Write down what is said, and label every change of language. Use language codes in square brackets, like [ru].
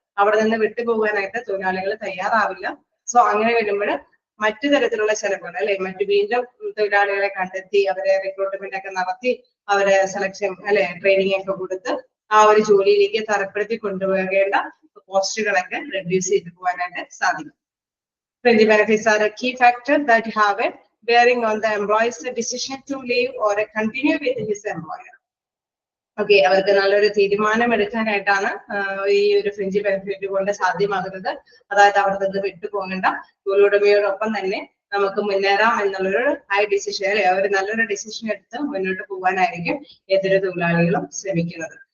[ml] അവിടെ നിന്ന് വിട്ടുപോകാനായിട്ട് തൊഴിലാളികൾ തയ്യാറാവില്ല. സോ അങ്ങനെ വരുമ്പോൾ മറ്റു തരത്തിലുള്ള ചെലവുകൾ അല്ലെ, മറ്റു വീണ്ടും തൊഴിലാളികളെ കണ്ടെത്തി അവരെ റിക്രൂട്ട്മെന്റ് ഒക്കെ നടത്തി അവരെ സെലക്ഷൻ അല്ലെ ട്രെയിനിങ് ഒക്കെ കൊടുത്ത് ആ ഒരു ജോലിയിലേക്ക് തരപ്പെടുത്തി കൊണ്ടുപോകേണ്ട കോസ്റ്റുകളൊക്കെ റെഡ്യൂസ് ചെയ്തു പോകാനായിട്ട് സാധിക്കും. [en] Fringe benefits are a key factor that have a bearing on the employee's decision to leave or continue with his employer. [ml] Okay, അവർക്ക് നല്ലൊരു തീരുമാനം എടുക്കാനായിട്ടാണ് ഈ ഒരു ഫ്രിഞ്ച് ബെനിഫിറ്റ് കൊണ്ട് സാധ്യമാകുന്നത്. അതായത് അവിടെ നിന്ന് വിട്ടുപോകേണ്ട, തൊഴിലുടമയോടൊപ്പം തന്നെ നമുക്ക് മുന്നേറാം എന്നുള്ളൊരു ഹൈ ഡിസിഷൻ അല്ലെ, അവർ നല്ലൊരു ഡിസിഷൻ എടുത്ത് മുന്നോട്ട് പോകാനായിരിക്കും ഏതൊരു തൊഴിലാളികളും ശ്രമിക്കുന്നത്.